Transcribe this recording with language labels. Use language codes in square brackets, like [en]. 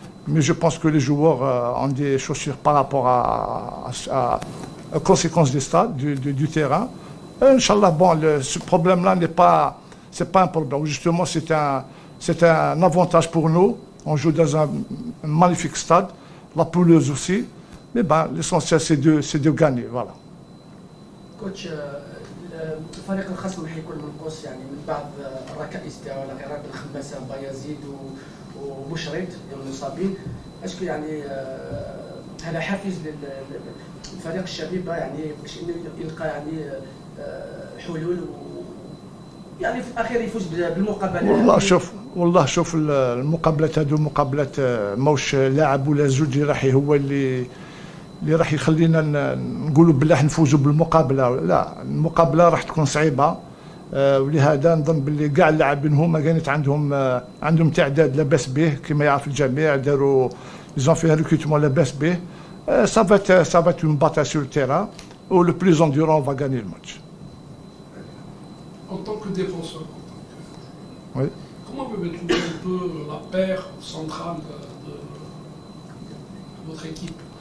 [fr] Mais je pense que les joueurs ont des chaussures par rapport aux conséquences des stades, du terrain. Inch'Allah, bon, ce problème-là c'est pas un problème. Justement, c'est un avantage pour nous. On joue dans un magnifique stade. La pelouse aussi. Mais ben, l'essentiel, c'est de gagner. Voilà. [ar] كوتش الفريق الخصم حيكون منقوص يعني من بعض الركائز تاعو على غرار الخماسه بايزيد وبشريط المصابين. اسكو يعني هذا حافز للفريق الشبيبه يعني باش انه يلقى يعني حلول يعني في الاخير يفوز بالمقابله. والله شوف المقابلات هذو مقابلات موش لاعب ولا زوج هو اللي راح يخلينا نقولوا بالله نفوزوا بالمقابله. لا، المقابله راح تكون صعيبه، ولهذا نظن باللي كاع اللاعبين هما كانت عندهم تعداد لاباس به كما يعرف الجميع. داروا [fr] ils ont fait un recrutement [ar] لاباس به. [fr] Ça va être une bataille sur le terrain où le plus endurant va gagner le match. En tant que défenseur, oui. Comment vous pouvez trouver un peu la paire centrale de votre équipe?